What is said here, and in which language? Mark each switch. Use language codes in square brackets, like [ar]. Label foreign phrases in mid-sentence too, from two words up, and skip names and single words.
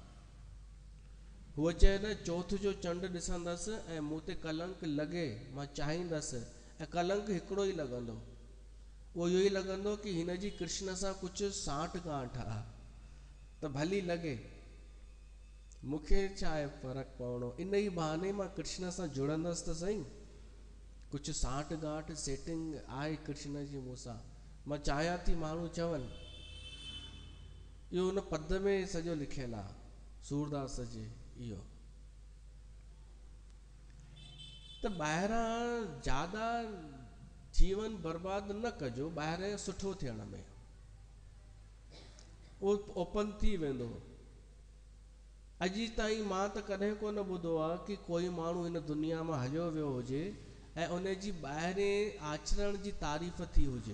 [sd] हूअ चए न चौथ जो चंड ॾिसंदसि ऐं मूं ते कलंक लॻे, मां चाहींदसि, ऐं कलंक हिकिड़ो ई लॻंदो, उहो इहो ई लॻंदो कि हिन जी कृष्ण सां कुझु साठ गांठ आहे, त भली लॻे, मूंखे छा आहे फ़र्क़ु पवणो, इन ई बहाने मां कृष्ण सां जुड़ंदसि त सही, कुझु साठ गांठ सेटिंग आहे कृष्ण जी मूंसां, मां चाहियां थी माण्हू चवनि। इहो हुन पद में सॼो लिखियलु आहे, सूरदास जे इहो। त ॿाहिरां ज्यादा जीवन बर्बाद न कजो, ॿाहिरां सुठो थियण में, उहो ओपन थी वेंदो। अॼु ताईं मां त कॾहिं कोन ॿुधो आहे कि कोई माण्हू हिन दुनिया मां हलियो वियो हुजे ऐं उन जी ॿाहिरें आचरण जी तारीफ़ थी हुजे।